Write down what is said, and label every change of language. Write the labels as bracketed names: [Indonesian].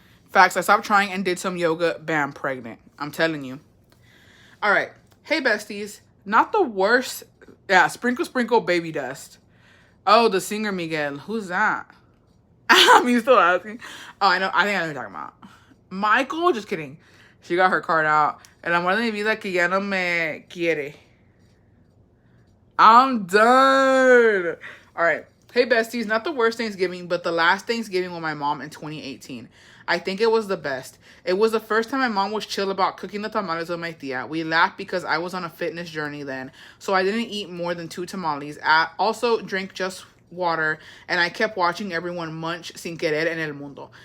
[English] Facts, I stopped trying and did some yoga. Bam, pregnant. I'm telling you. All right. Hey, besties. Not the worst Yeah, sprinkle, sprinkle, baby dust. Oh, the singer Miguel. Who's that? I'm still asking. Oh, I know. I think I know what you're talking about. Michael? Just kidding. She got her card out. [Spanish] El amor de mi vida que ya no me quiere. [English] I'm done. All right. Hey, besties. Not the worst Thanksgiving, but the last Thanksgiving with my mom in 2018. I think it was the best. It was the first time my mom was chill about cooking the tamales with my tia. We laughed because I was on a fitness journey then, so I didn't eat more than 2 tamales. I also drank just water, and I kept watching everyone munch sin querer en el mundo.